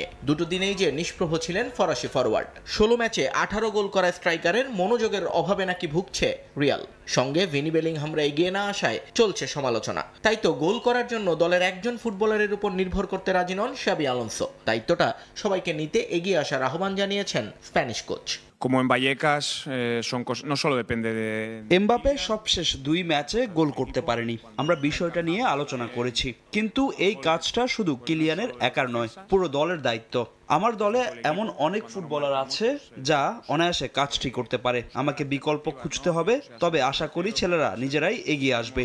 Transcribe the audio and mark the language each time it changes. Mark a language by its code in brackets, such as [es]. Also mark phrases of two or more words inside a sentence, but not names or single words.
[bn] দুটো দিনেই যে নিষ্প্রভ ছিলেন ফরাসি ফরওয়ার্ড। 16 ম্যাচে 18 গোল করা স্ট্রাইকারের মনোযোগের অভাবে নাকি ভুগছে রিয়াল। সঙ্গে ভিনি বেলিংহামরা এগিয়ে না আসায় চলছে সমালোচনা। তাই তো গোল করার জন্য দলের একজন ফুটবলারের উপর নির্ভর করতে রাজি নন শাবি আলোনসো। দায়িত্বটা সবাইকে নিতে এগিয়ে আসার আহ্বান জানিয়েছেন স্প্যানিশ কোচ। [es] Como en Vallecas, no solo depende de... [bn] এমবাপ্পে সবশেষ 2 ম্যাচে গোল করতে পারেনি। আমরা বিষয়টা নিয়ে আলোচনা করেছি, কিন্তু এই কাজটা শুধু কিলিয়ানের একার নয়, পুরো দলের দায়িত্ব। আমার দলে এমন অনেক ফুটবলার আছে যা অনায়াসে কাজটি করতে পারে। আমাকে বিকল্প খুঁজতে হবে, তবে আশা করি ছেলেরা নিজেরাই এগিয়ে আসবে।